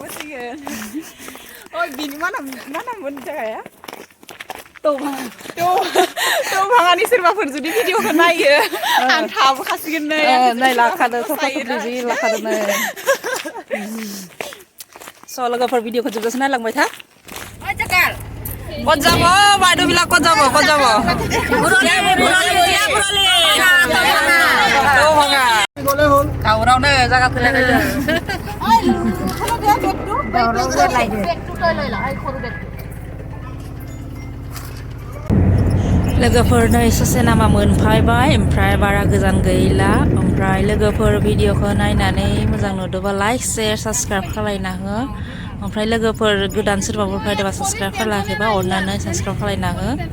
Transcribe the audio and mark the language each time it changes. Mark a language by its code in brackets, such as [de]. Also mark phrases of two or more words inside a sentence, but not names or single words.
[brx] ओइ बिनि मा नाममोन जायगाया भाङानि सोरबाफोर जुदि भिडिअखौ नायो आं थाबोखासिगोन नै लाखादो थफ्ला थफ्लि जि लाखादो नै स' लोगोफोर भिडिअखौ जोबजासे नायलांबाय था [as] ক'ত যাব বাইদেউবিলাক ক'ত যাব [brx] গাঁৱৰাवनो জায়গা थोलायलायदों लोगोफोर नै ससे लामा मोनफैबाय ओमफ्राय बारा गोजान गैला ओमफ्राय लोगोफोर भिडिअखौ नायनानै मोजां नुदोंबा [en] like share subscribe [brx] खालायना हो ओमफ्राय लोगोफोर गोदान सोरबाफोर फैदोंबा साबस्क्राइब खालायाखैबा अननानै साबस्क्राइब खालायना हो